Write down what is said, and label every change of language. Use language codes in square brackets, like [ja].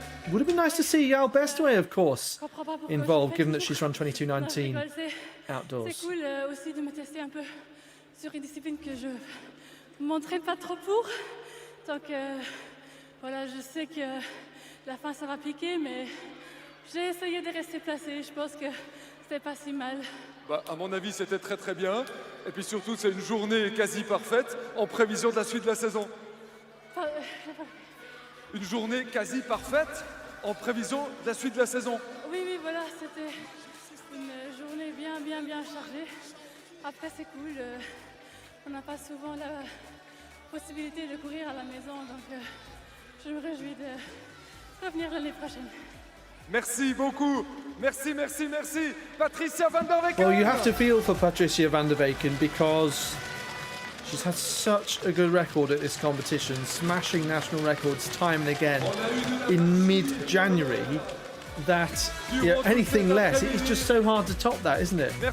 [en] Would have been nice to see Yael Bestway, of course, involved, given that she's run 22-19 outdoors. [fr] C'est cool aussi de me tester un peu sur une discipline que je m'entraîne pas trop pour. Donc voilà, je sais que la fin ça va piquer, mais j'ai essayé de rester placée. Je pense que c'était pas si mal. Bah, à mon avis, c'était très très bien. Et puis surtout, c'est une journée quasi parfaite en prévision de la suite de la saison. Une journée quasi parfaite en prévision de la suite de la saison. Oui, voilà, c'était une journée bien chargée. Après, c'est cool. On n'a pas souvent la possibilité de courir à la maison, donc je me réjouis de revenir l'année prochaine. Merci beaucoup. Merci. Patricia Van der Weyken. [en] Well, you have to feel for Patricia Van der Weyken because she's had such a good record at this competition, smashing national records time and again in mid-January, that anything less, it's just so hard to top that, isn't it?